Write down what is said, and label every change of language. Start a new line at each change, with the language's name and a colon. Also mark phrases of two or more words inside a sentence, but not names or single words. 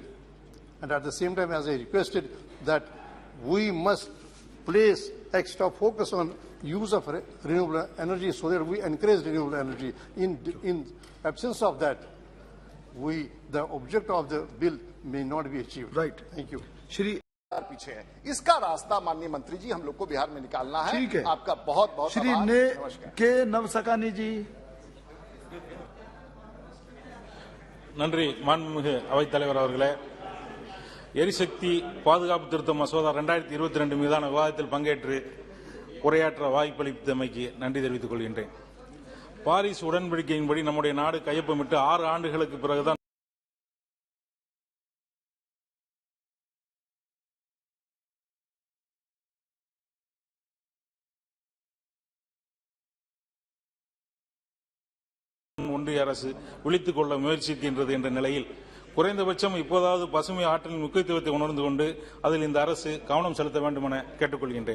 English: And at the same time, as I requested, that we must place extra focus on use of renewable energy so that we encourage renewable energy. In absence of that, the objective of the bill may not be achieved. Right. Thank you. Shri
Hindi: पीछे है, इसका रास्ता माननीय मंत्री जी हम लोग को बिहार में निकालना है। ठीक है, आपका बहुत बहुत श्री के नवसकानी जी।
Tamil: நன்றி மாண்புமிகு அவைத்தலைவர் அவர்களே. எரிசக்தி பாதுகாப்பு திருத்த மசோதா 2022 மீதான விவாதத்தில் பங்கேற்று உரையாற்ற வாய்ப்பளித்தமைக்கு நன்றி தெரிவித்துக் கொள்கின்றேன். பாரிஸ் உடன்படிக்கையின்படி நம்முடைய நாடு கையொப்பமிட்டு 6 ஆண்டுகளுக்கு பிறகுதான் ஒன்றிய அரசு விழித்துக் கொள்ள முயற்சிக்கின்றது என்ற நிலையில் குறைந்தபட்சம் இப்போதாவது பசுமை ஆற்றலின் முக்கியத்துவத்தை உணர்ந்து கொண்டு அதில் இந்த அரசு கவனம் செலுத்த வேண்டும் என கேட்டுக்கொள்கின்றேன்.